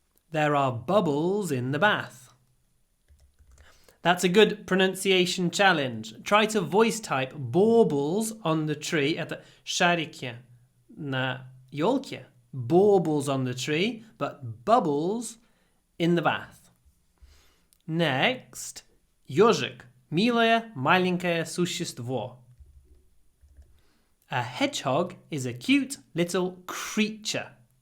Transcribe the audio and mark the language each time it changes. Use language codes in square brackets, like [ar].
[en] There are bubbles in the bath. That's a good pronunciation challenge. Try to voice type baubles on the tree. [ru] Это шарики на ёлке. [en] Baubles on the tree, but bubbles in the bath. Next, ёжик. [ru] Милое маленькое существо. [en] A hedgehog is a cute little creature.